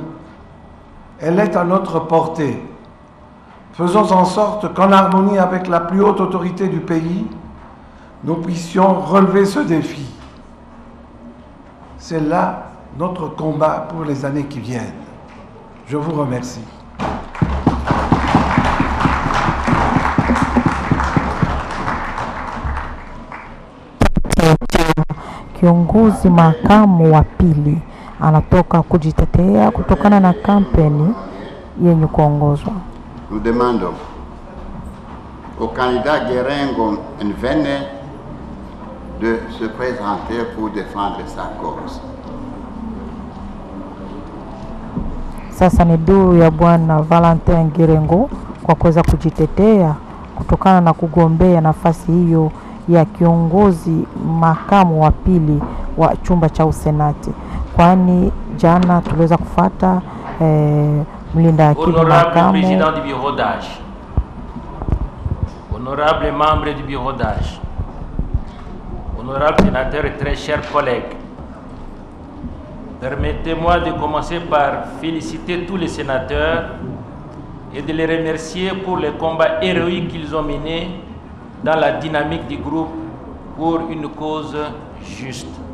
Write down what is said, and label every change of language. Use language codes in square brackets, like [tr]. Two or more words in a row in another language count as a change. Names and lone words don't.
[fr] Elle est à notre portée. Faisons en sorte qu'en harmonie avec la plus haute autorité du pays, nous puissions relever ce défi. C'est là notre combat pour les années qui viennent. Je vous remercie. [sw] Kiongozi makamu wa pili anatoka kujitetea kutokana na kampeni yenye kuongozwa. [fr] Nous demandons au candidat Guérengo Nvene de se présenter pour défendre sa cause. [sw] Sasa ni duru ya Bwana Valentin Girengo kwa kuweza kujitetea kutokana na kugombea nafasi hiyo ya kiongozi makamu wa pili wa chumba cha usenati, kwani jana tuliweza kufuata mlinda akili makamu. [fr] Président du bureau d'âge, honorable membre du bureau d'âge, honorable sénateur et très chers collègues, permettez-moi de commencer par féliciter tous les sénateurs et de les remercier pour les combats héroïques qu'ils ont menés dans la dynamique du groupe pour une cause juste.